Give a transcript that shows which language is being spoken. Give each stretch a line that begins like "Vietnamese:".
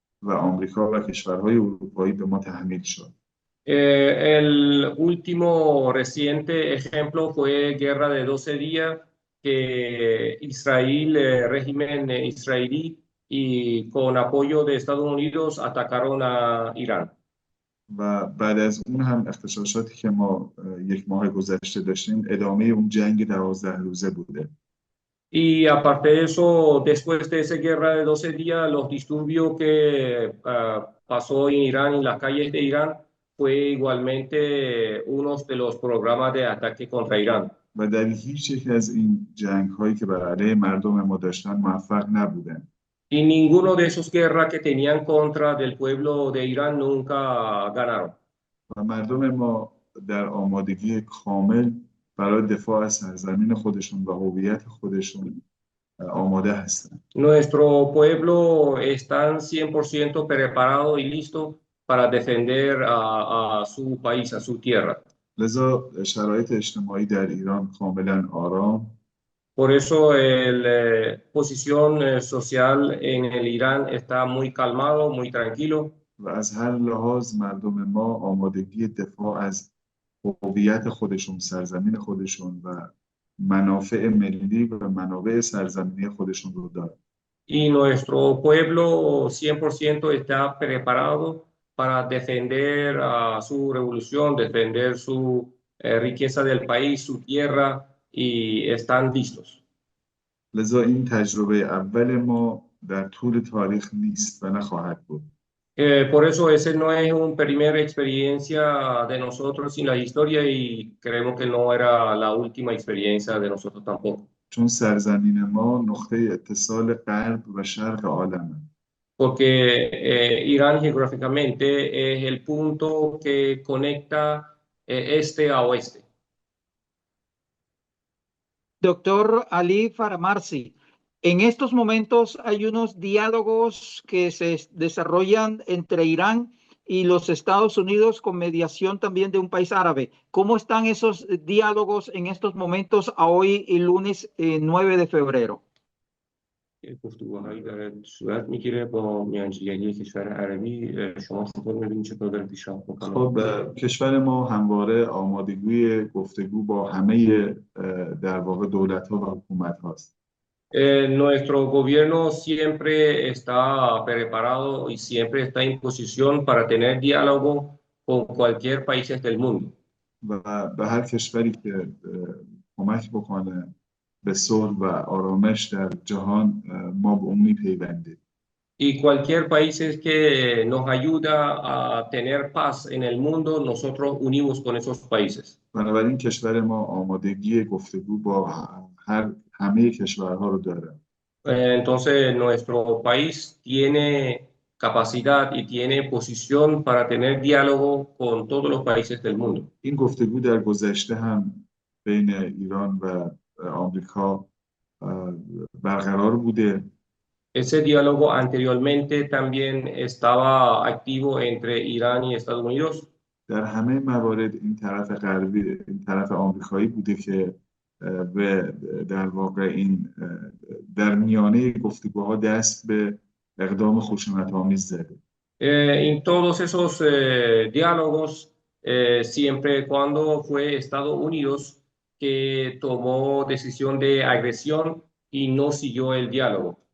Persian: و آمریکا و کشورهای اروپایی به ما تحمیل شد.
Spanish: El último reciente ejemplo fue Guerra de 12 días, que Israel, régimen israelí y con apoyo de Estados Unidos atacaron a Irán.
Persian: و بعد از اون هم اغتشاشاتی که ما یک ماه گذشته داشتیم ادامه اون جنگ 12 روزه بوده.
Spanish: Y aparte de eso, después de esa guerra de 12 días, los disturbios que pasó en Irán, en las calles de Irán, fue igualmente uno de los programas de ataque contra Irán.
Persian: و در هیچ یک از این جنگ هایی که بر علیه مردم ما داشتن موفق نبودن.
Spanish: Y ninguno de esos guerras que tenían contra del pueblo de Irán nunca ganaron.
Persian: و مردم ما در آمادگی کامل برای دفاع از سرزمین خودشون و هویت خودشون آماده هستند.
Spanish: Nuestro pueblo está 100% preparado y listo para defender a su país, a su tierra.
Persian: لذا شرایط اجتماعی در ایران کاملا آرام.
Spanish: Por eso la posición social en el Irán está muy calmado, muy tranquilo.
Persian: و از هر لحاظ مردم ما آمادگی دفاع از هویت خودشون، سرزمین خودشون و منافع ملی و منابع سرزمینی خودشون رو دارن.
Spanish: Y nuestro pueblo 100% está preparado para defender su revolución, defender su riqueza del país, su tierra, y están listos.
Persian: لذا این تجربه اول ما در طول تاریخ نیست و نخواهد بود.
Spanish: Por eso ese no es una primera experiencia de nosotros en la historia y creemos que no era la última experiencia de nosotros tampoco.
Persian: چون سرزمین ما نقطه اتصال غرب و شرق عالمه.
Spanish: Porque Irán geográficamente es el punto que conecta este a oeste. Doctor Ali Faramarzi, en estos momentos hay unos diálogos que se desarrollan entre Irán y los Estados Unidos con mediación también de un país árabe. ¿Cómo están esos diálogos en estos momentos a hoy, el lunes 9 de febrero?
Persian: گفتگوهایی در صورت میگیره با میانجیگری کشور عربی. شما چطور می‌بینید چطور پیشرفت می‌کنه؟ خب کشور ما همواره آمادگی گفتگو با همه در واقع دولت‌ها و حکومت‌هاست.
Spanish: Nuestro gobierno siempre está preparado y siempre está en posición para tener diálogo con cualquier país del mundo.
Persian: و به هر کشوری که کمک بکنه به صلح و آرامش در جهان ما به اون میپیوندیم.
Spanish: Y cualquier país que nos ayuda a tener paz en el mundo, nosotros unimos con esos países.
Persian: بنابراین کشور ما آمادگی گفتگو با همه کشورها رو داره.
Spanish: Entonces nuestro país tiene capacidad y tiene posición para tener diálogo con todos los países del mundo.
Persian: این گفتگو در گذشته هم بین ایران و آمریکا برقرار بوده.
Spanish: Ese diálogo anteriormente también estaba activo entre Irán y Estados Unidos.
Persian: در همه موارد این طرف غربی، این طرف آمریکایی بوده که به در واقع این در میانه گفتگوها دست به اقدام خشونت‌آمیز زده.
Spanish: En todos esos diálogos, siempre cuando fue Estados Unidos que tomó decisión de agresión y no siguió el diálogo.